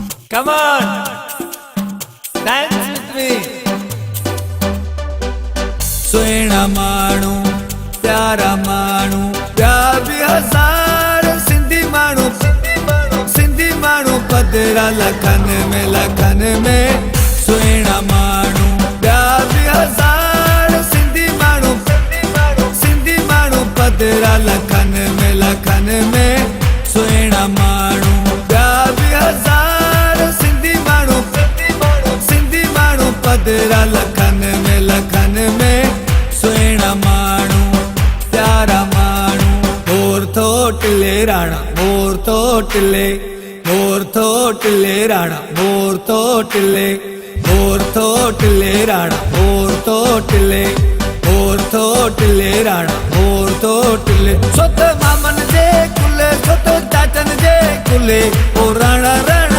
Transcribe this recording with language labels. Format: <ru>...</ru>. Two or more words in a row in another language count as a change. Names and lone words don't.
<en>Come on, dance with me.</en> <sd>सुहिणा माण्हू प्यारा माण्हू ॿिया बि हज़ार सिंधी माण्हू पधरा लखनि में सुहिणा माण्हू ॿिया बि हज़ार सिंधी माण्हू पधरा लखनि में सुहिणा माण्हू ॿिया बि हज़ार सिंधी माण्हू पधरा लखनि में सुहिणा माण्हू प्यारा माण्हू मोर थोटले राणा मोर थोटले राणा मोर थोटले राणा मोर थोटले राणा मोर थोटले सोत मामन जे कुले सोत चाचन जे कुले ओ राणा</sd>